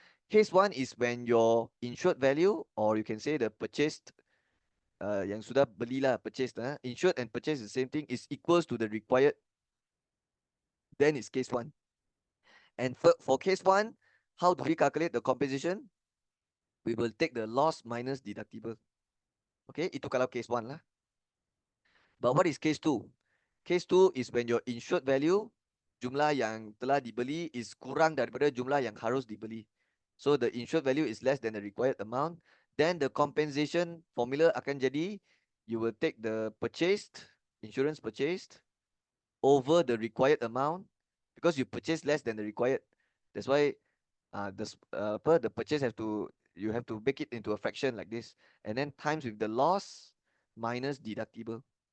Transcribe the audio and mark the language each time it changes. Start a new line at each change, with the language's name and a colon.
English: Case 1 is when your insured value, or you can say the purchased,
Malay: yang sudah belilah,
English: purchased, insured and purchased the same thing, is equals to the required. Then it's case 1. And for case 1, how do we calculate the compensation? We will take the loss minus deductible. Okay,
Malay: itu kalau case 1 lah.
English: But what is case 2? Case 2 is when your insured value,
Malay: jumlah yang telah dibeli,
English: is
Malay: kurang daripada jumlah yang harus dibeli.
English: So the insured value is less than the required amount. Then the compensation formula
Malay: akan jadi,
English: you will take the insurance purchased over the required amount, because you purchase less than the required. That's why the purchase you have to make it into a fraction like this, and then times with the loss minus deductible.